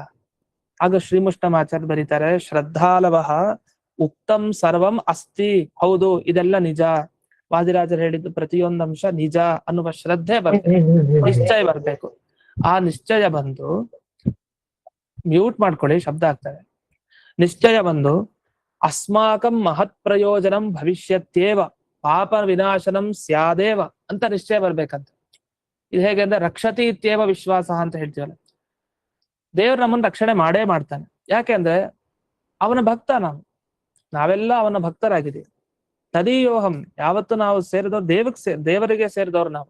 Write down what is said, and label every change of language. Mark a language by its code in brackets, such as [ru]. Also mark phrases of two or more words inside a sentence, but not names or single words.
[kn] ಆಗ ಶ್ರೀಮುಷ್ಟಮಾಚಾರ್ಯ ಬರೀತಾರೆ, [sa] ಶ್ರದ್ಧಾಲವಃ ಉಕ್ತಂ ಸರ್ವಂ ಅಸ್ತಿ. [kn] ಹೌದು, ಇದೆಲ್ಲ ನಿಜ. ವಾದಿರಾಜರು ಹೇಳಿದ್ದು ಪ್ರತಿಯೊಂದು ಅಂಶ ನಿಜ ಅನ್ನುವ ಶ್ರದ್ಧೆ ಬರ್ಬೇಕು, ನಿಶ್ಚಯ ಬರ್ಬೇಕು. ಆ ನಿಶ್ಚಯ ಬಂದು, ಮ್ಯೂಟ್ ಮಾಡ್ಕೊಳ್ಳಿ, ಶಬ್ದ ಆಗ್ತದೆ. ನಿಶ್ಚಯ ಬಂದು [sa] ಅಸ್ಮಾಕಂ ಮಹತ್ ಪ್ರಯೋಜನಂ ಭವಿಷ್ಯತ್ಯೇವ ಪಾಪ ವಿನಾಶನಂ ಸ್ಯಾದೇವ [kn] ಅಂತ ನಿಶ್ಚಯ ಬರ್ಬೇಕಂತ. ಇದು ಹೇಗೆ ಅಂದ್ರೆ [sa] ರಕ್ಷತಿ ಇತ್ಯೇವ [kn] ವಿಶ್ವಾಸ ಅಂತ ಹೇಳ್ತೀವಲ್ಲ. ದೇವ್ರು ನಮ್ಮನ್ನು ರಕ್ಷಣೆ ಮಾಡೇ ಮಾಡ್ತಾನೆ. ಯಾಕೆಂದ್ರೆ ಅವನ ಭಕ್ತ ನಾವೆಲ್ಲ ಅವನ ಭಕ್ತರಾಗಿದ್ದೀವಿ. ತದೀಯೋಹಂ, ಯಾವತ್ತು ನಾವು ಸೇರಿದವ್ರು ದೇವರಿಗೆ ಸೇರಿದವ್ರು ನಾವು.